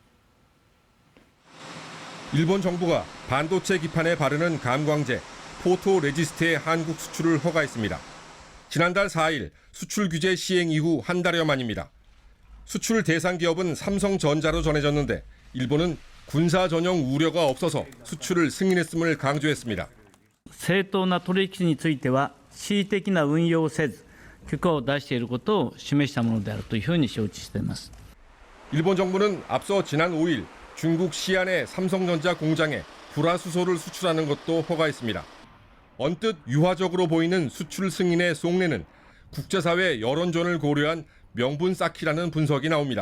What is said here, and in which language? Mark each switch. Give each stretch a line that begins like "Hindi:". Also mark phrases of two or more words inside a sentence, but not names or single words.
Korean: 일본 정부가 반도체 기판에 바르는 감광재, 포토레지스트의 한국 수출을 허가했습니다. 지난달 4일 수출 규제 시행 이후 한 달여 만입니다. 수출 대상 기업은 삼성전자로 전해졌는데 일본은 군사 전용 우려가 없어서 수출을 승인했음을 강조했습니다.
Japanese: 正当な取引については恣意的な運用をせず許可を出していることを示したものであるというふうに承知しています。
Korean: 일본 정부는 앞서 지난 5일 중국 시안의 삼성전자 공장에 불화수소를 수출하는 것도 허가했습니다. 언뜻 유화적으로 보이는 수출 승인의 속내는 국제사회 여론전을 고려한 명분 쌓기라는 분석이 나옵니다.